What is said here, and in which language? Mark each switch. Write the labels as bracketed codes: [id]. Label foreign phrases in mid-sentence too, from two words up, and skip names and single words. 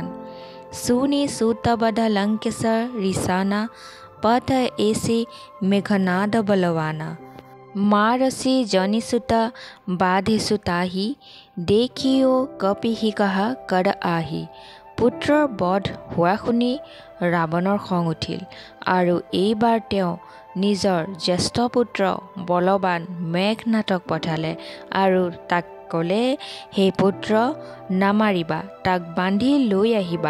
[awa] सुनी सूतबध लंकेश्वर रिसाना पथ एसी मेघनाद बलवाना मारसी जनिसुत बाधेसु ताही देखियो कपिहि कहा कर आही। [as] পুত্ৰৰ বধ হোৱা শুনি ৰাৱণৰ খং উঠিল আৰু এইবাৰ তেওঁ নিজৰ জ্যেষ্ঠ পুত্ৰ বলৱান মেঘনাথক পঠালে আৰু তাক ক'লে, হে পুত্ৰ, নামাৰিবা, তাক বান্ধি লৈ আহিবা।